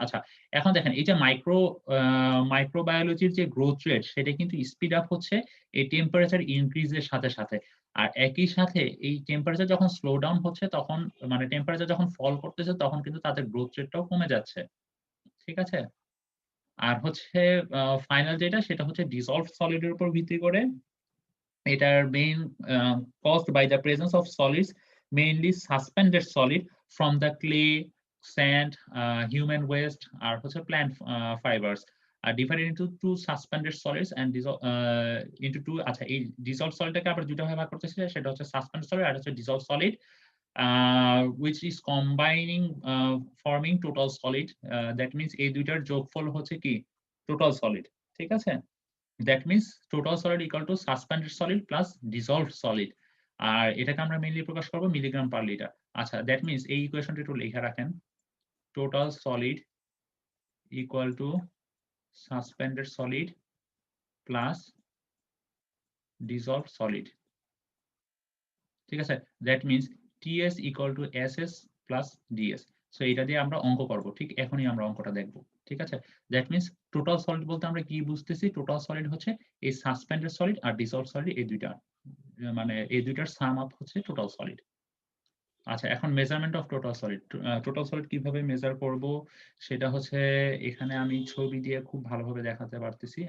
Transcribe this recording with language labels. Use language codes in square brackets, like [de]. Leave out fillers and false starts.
[bn] আচ্ছা, এখন দেখেন এই যে মাইক্রোবায়োলজির যে গ্রোথ রেট সেটা কিন্তু স্পিড আপ হচ্ছে এই টেম্পারেচার ইনক্রিজের সাথে সাথে। আর একই সাথে এই টেম্পারেচার যখন স্লো ডাউন হচ্ছে তখন মানে টেম্পারেচার যখন ফল করতেছে তখন কিন্তু তাদের গ্রোথ রেটটাও কমে যাচ্ছে, ঠিক আছে। আর হচ্ছে ফাইনাল যেটা সেটা হচ্ছে ডিসলভড সলিডের উপর ভিত্তি করে। [en] এটার main caused by the presence of solids, mainly suspended solid from the clay, sand, human waste [bn] আর হচ্ছে [en] plant fibers are divided into two suspended solids and into two। [bn] আচ্ছা, এই dissolved solidটাকে আবার দুটো ভাগে ভাগ করতেছি, সেটা হচ্ছে suspended solid আর হচ্ছে dissolved solid, [en] which is combining forming total solid. That means [bn] এই দুইটার যোগফল হচ্ছে কি total solid, ঠিক আছে। [en] That means total solid equal to suspended solid plus dissolved solid, [bn] আর এটাকে আমরা মেইনলি প্রকাশ করব [en] Milligram per litre. আচ্ছা, that means [bn] এই ইকুয়েশনটা একটু লেখা রাখেন, [en] total solid equal to suspended solid plus dissolved solid, [bn] ঠিক আছে? [en] That means TS equal to SS plus DS. [bn] So এটা দিয়ে আমরা অঙ্ক করব, ঠিক এখনই আমরা অঙ্কটা দেখব, ঠিক আছে? [en] That means [bn] টোটাল সলিড বলতে আমরা কি বুঝতেছি? টোটাল সলিড হচ্ছে এই সাসপেন্ডেড সলিড আর ডিসলভড সলিড, এই দুইটা মানে এই দুইটার সাম আপ হচ্ছে টোটাল সলিড। আচ্ছা, এখন measurement of total solid. Total solid কিভাবে মেজার করব সেটা হচ্ছে এখানে আমি ছবি দিয়ে খুব ভালোভাবে দেখাতে পারতেছি।